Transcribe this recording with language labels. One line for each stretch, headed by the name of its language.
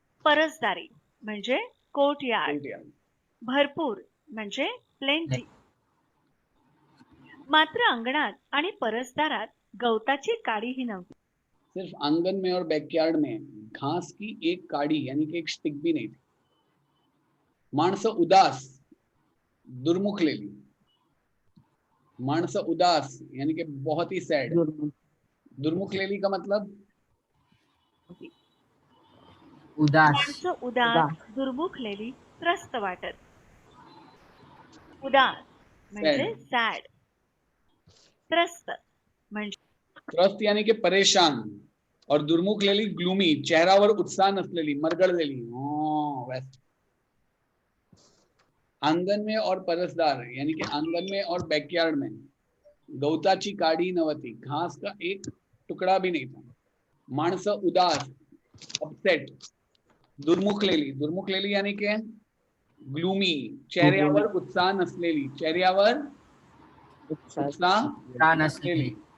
Marathi: परसदारी म्हणजे courtyard.
English: Courtyard.
Marathi: भरपूर म्हणजे प्लेंटी. मात्र अंगणात आणि परसदारात गवताची काडीही नव्हती.
Hindi: सिर्फ आंगन में और बैकयार्ड में घास की एक काड़ी यानी कि एक स्टिक भी नहीं थी.
Marathi: माणसं उदास, दुर्मुखलेली.
Hindi: माणसं उदास यानी कि बहुत ही सैड. दुर्मुखलेली का मतलब
Marathi: उदास. माणसं उदास, दुर्मुखलेली, त्रस्त वाटत. उदास म्हणजे सॅड. त्रस्त म्हणजे त्रस्त
Hindi: यानी कि परेशान और
Marathi: दुर्मुखलेली ग्लूमी, चेहऱ्यावर उत्साह नसलेली, मरगळलेली.
Hindi: वैसे आंगन में और परसदार यानी कि आंगन में और बैकयार्ड में
Marathi: गवताची काडी नव्हती,
Hindi: घास का एक टुकड़ा भी नहीं था.
Marathi: माणसं उदास, अपसेट. दुर्मुखलेली, दुर्मुखलेली यानी कि ग्लूमी, चेहऱ्यावर उत्साह नसलेली, चेहऱ्यावर उत्साह नसलेली.